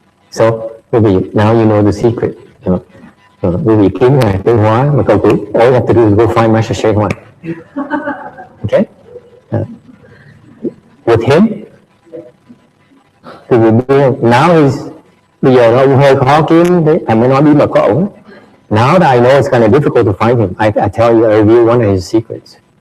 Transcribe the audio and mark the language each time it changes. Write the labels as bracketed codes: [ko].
[en] So, quý vị, now you know the secret. [vi] Quý vị kiếm Ngài Tiến Hóa mà cầu cứu, [en] all you have to do is go find Master Shane Hoa. Okay. [vi] With him, thì now bây giờ nó hơi khó kiếm đấy, anh mới nói bí mật của ổng. [en] Now that I know it's kind of difficult to find him, I tell you, I reveal one of his secrets.